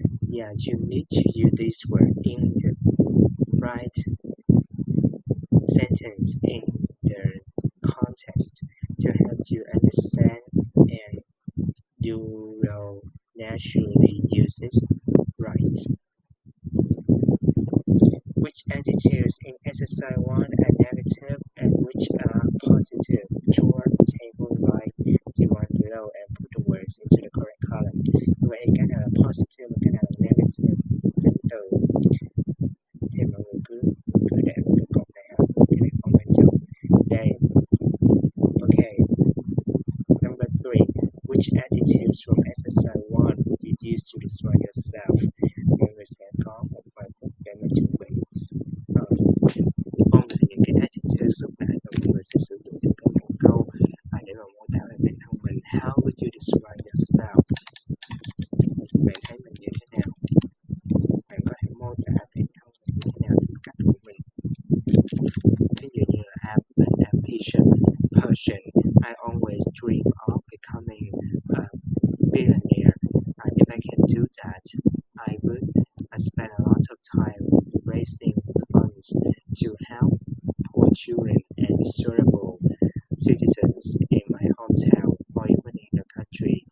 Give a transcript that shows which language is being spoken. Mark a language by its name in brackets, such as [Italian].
[English] Yeah, you need to use this word in the right sentence in the context to help you understand, and you will naturally use it right. Which adjectives in exercise 1 are negative and which are positive? Draw a table like the one below and put the words into the correct column. [Vietnamese] Vậy cái nào là positive và cái nào là negative? Tính từ thì mọi người cứ cứ để vào cái cột này, cái này không quan trọng. Đây, [English] okay. Number 3. Which adjectives from exercise 1 would you use to describe yourself? [Vietnamese] Mọi người sẽ có một vài phút để mà chuẩn bị. Ôn lại những cái attitude lúc nãy và mọi người sẽ sử dụng trong các một câu để mà mô tả về bản thân mình. [English] How would you describe yourself? [Vietnamese] Bạn thấy mình như thế nào? Bạn có thể mô tả bản thân mình như thế nào, tính cách của mình? Ví dụ như là [English] I'm an ambitious person. I always dream of becoming a billionaire. If I can do that, I would spend a lot of time raising funds to help poor children and miserable citizens in my hometown or even in the country.